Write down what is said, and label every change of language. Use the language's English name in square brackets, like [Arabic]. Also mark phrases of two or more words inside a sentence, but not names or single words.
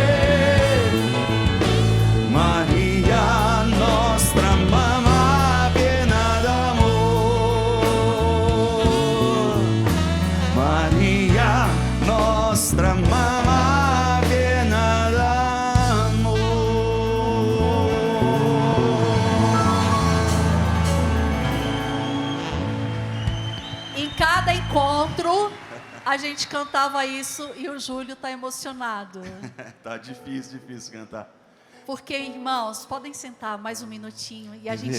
[Italian] Maria, nostra mamma piena d'amor. Maria, nostra mamma piena d'amor. [Portuguese] Em cada encontro, a gente cantava isso e o Júlio tá emocionado. Tá difícil cantar. Porque, irmãos, podem sentar mais um minutinho e a gente